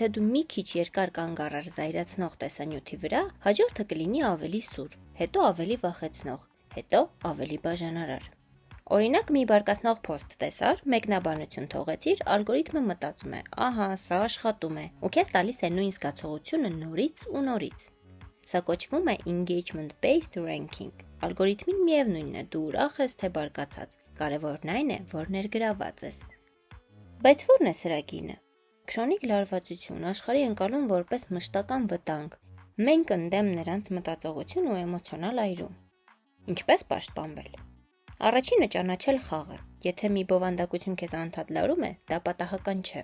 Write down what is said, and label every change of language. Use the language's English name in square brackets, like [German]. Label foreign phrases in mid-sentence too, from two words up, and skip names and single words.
[Armenian] դու մի քիչ երկար կանգ առար զայրացնող տեսանյութի վրա, հաջորդը կլինի ավելի սուր, հետո ավելի վախեցնող, հետո ավելի բաժանարար։ Օրինակ մի բարկացնող post տեսար, մեկնաբանություն թողեցիր, ալգորիթմը մտածում է, ահա, սա աշխատում է, ու քեզ տալիս է նույն զգացողությունը նորից ու նորից։ Սա կոչվում է [English] engagement-based ranking։ [Armenian] Ալգորիթմին միևնույնն է, դու ուրախ ես թե բարկացած, կարևորն այն է, որ ներգրաված ես։ Բայց ո՞րն է սրա գինը։ Քրոնիկ լարվածություն, աշխարհի ընկալում որպես մշտական վտանգ, մենք ընդդեմ նրանց մտածողություն ու էմոցիոնալ այրում։ Ինչպես պաշտպանվել։ Առաջինը ճանաչել խաղը։ Եթե մի բովանդակություն քեզ անդադ լարում է, դա պատահական չէ։